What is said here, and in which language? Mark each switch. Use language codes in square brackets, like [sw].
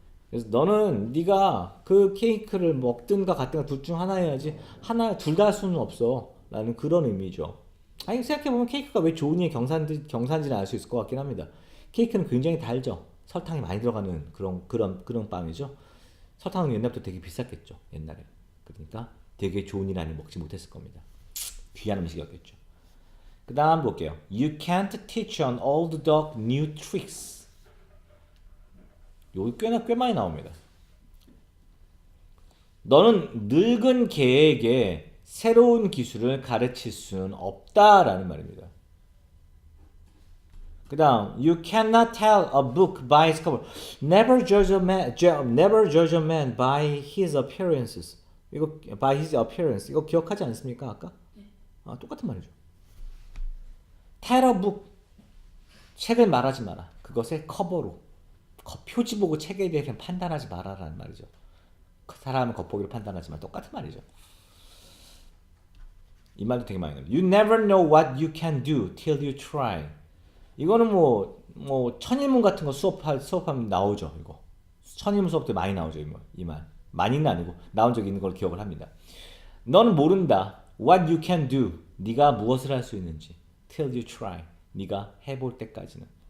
[ko] 그래서 너는 네가 그 케이크를 먹든가 같든가 둘 중 하나 해야지 하나 둘 다 할 수는 없어 라는 그런 의미죠. 아니 생각해보면 케이크가 왜 좋은 일 경사인지는 알 수 있을 것 같긴 합니다. 케이크는 굉장히 달죠. 설탕이 많이 들어가는 그런 빵이죠. 설탕은 옛날부터 되게 비쌌겠죠. 옛날에. 그러니까 되게 좋은 일 아니 먹지 못했을 겁니다. 귀한 음식이었겠죠. 그 다음 볼게요. [en] You can't teach an old dog new tricks. [ko] 여기 꽤 많이 나옵니다. 너는 늙은 개에게 새로운 기술을 가르칠 수는 없다라는 말입니다. [en] 그 다음 You cannot tell a book by its cover. Never judge a man by his appearances. [ko] 이거 [en] by his appearance. [ko] 이거 기억하지 않습니까? 아까? 아, 똑같은 말이죠. [en] Tell a book. [ko] 책을 말하지 마라. 그것의 커버로. 표지 보고 책에 대해서 판단하지 마라라는 말이죠. 그 사람은 겉보기로 판단하지만 똑같은 말이죠. 이 말도 되게 많이 나와요. [en] You never know what you can do till you try. [ko] 이거는 뭐 천일문 같은 거 수업하면 나오죠. 이거 천일문 수업 때 많이 나오죠. 이 말 많이는 아니고 나온 적 있는 걸 기억을 합니다. 너는 모른다. [en] What you can do. [ko] 네가 무엇을 할 수 있는지. [en] Till you try. [ko] 네가 해볼 때까지는.